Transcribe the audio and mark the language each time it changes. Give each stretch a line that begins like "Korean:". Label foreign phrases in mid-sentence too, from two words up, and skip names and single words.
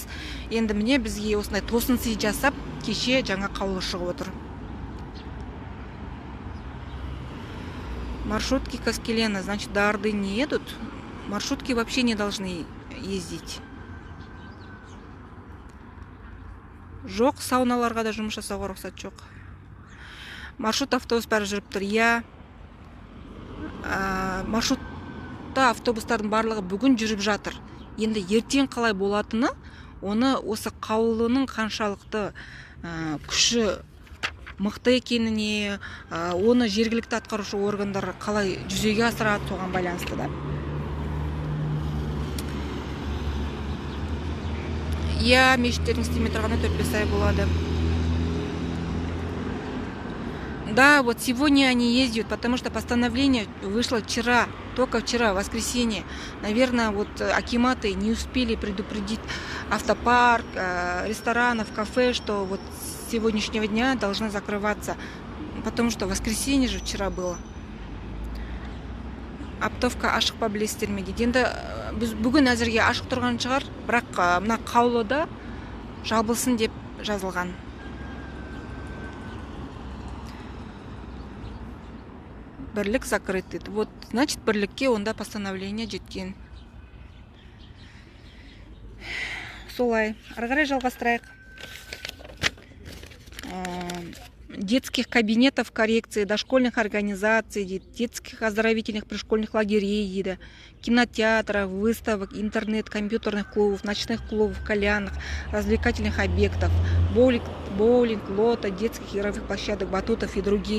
Kazakh: Енді міне бізге осындай тосын сый жасап, кеше жаңа қаулы шығып отыр.
Russian: Маршрутки Каскелена, значит, до Орды не едут. Маршрутки вообще не должны ездить.
Kazakh: Жоқ, сауналарға да жұмыс жасауға рұқсат жоқ. Маршрут автобус бәрі жүріп тұр. Маршрутта автобустардың барлығы бүгін жүріп жатыр. Енді ертең қалай болатыны, оны осы қаулының қаншалықты күші мықты екеніне, оны жергілікті атқарушы органдар қалай жүзеге асырады, соған байланысты да. Мешіттердің істемей тұрғаны 4-5 ай болады.
Russian: Да, вот сегодня они ездят, потому что постановление вышло вчера, только вчера, воскресенье. Наверное, вот акиматы не успели предупредить автопарк, ресторанов, кафе, что вот с сегодняшнего дня должна закрываться, потому что воскресенье же вчера было.
Kazakh: Аптовка ашық па білесіздер ме дейді. Енді біз бүгін әзірге ашық тұрған шығар, бірақ мына қаулыда жабылсын деп жазылған. Бірлік закрыт дейді.
Russian: Вот, значит,
Kazakh: бірлікке онда постановление жеткен. Солай, ары қарай жалғастырайық.
Russian: Детских кабинетов коррекции, дошкольных организаций, детских оздоровительных пришкольных лагерей, кинотеатров, выставок, интернет, компьютерных клубов, ночных клубов, кальянных, развлекательных объектов, боулинг, лото, детских игровых площадок, батутов и другие.